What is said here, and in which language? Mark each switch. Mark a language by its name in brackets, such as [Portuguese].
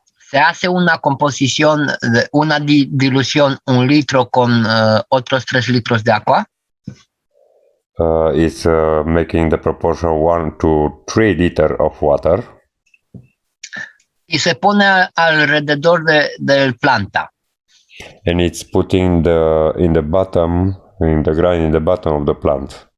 [Spanish] Se hace una composición, una dilución, 1 litro con otros 3 litros de agua. [English] It's making the proportion 1 to 3 liters of water. [Spanish] Y se pone alrededor del planta. [English] And it's putting in the bottom of the plant.